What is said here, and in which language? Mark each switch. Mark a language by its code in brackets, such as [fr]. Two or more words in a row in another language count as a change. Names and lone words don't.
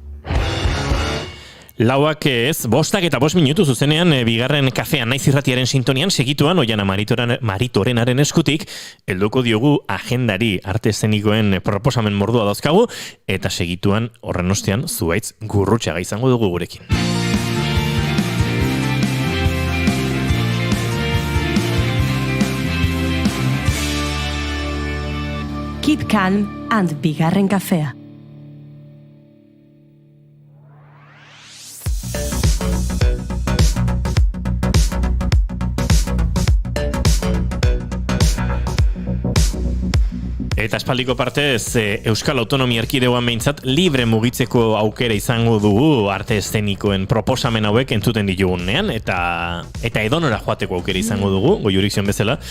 [eu] Lauak ez, 5 eta 5 minutu zuzenean bigarren kafean naiz irratiaren sintonian segituan Oiana Maritorenaren eskutik helduko diogu agendari arte eszenikoen proposamen mordua dauzkagu eta segituan horren ostean Zuhaitz Gurrutxaga izango dugu gurekin. [en] Keep calm and bigarren kafea. [eu] Eta espaldiko partez, Euskal Autonomia Erkidegoan behintzat libre mugitzeko aukera izango dugu arte eszenikoen proposamen hauek entzuten ditugunean, eta edonora joateko aukera izango dugu, goiurik zion bezala.